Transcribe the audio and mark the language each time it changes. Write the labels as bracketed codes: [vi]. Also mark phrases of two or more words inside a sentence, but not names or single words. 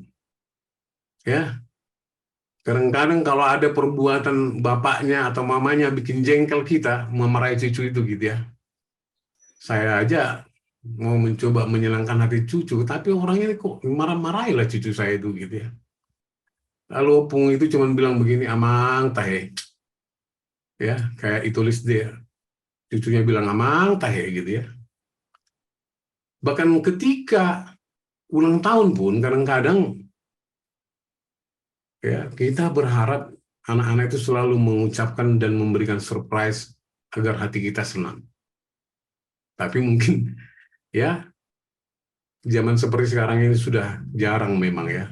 [id] Ya, kadang-kadang kalau ada perbuatan bapaknya atau mamanya bikin jengkel kita, memarahi cucu itu gitu ya. Saya aja mau mencoba menyenangkan hati cucu, tapi orang ini kok marah-marahilah cucu saya itu gitu ya. Lalu opung itu cuma bilang begini, [bbc] amang tahe. [id] Ya, kayak ditulis dia. Cucunya bilang [bbc] amang tahe [id] gitu ya. Bahkan ketika ulang tahun pun kadang-kadang ya, kita berharap anak-anak itu selalu mengucapkan dan memberikan surprise agar hati kita senang. Tapi mungkin ya zaman seperti sekarang ini sudah jarang memang ya.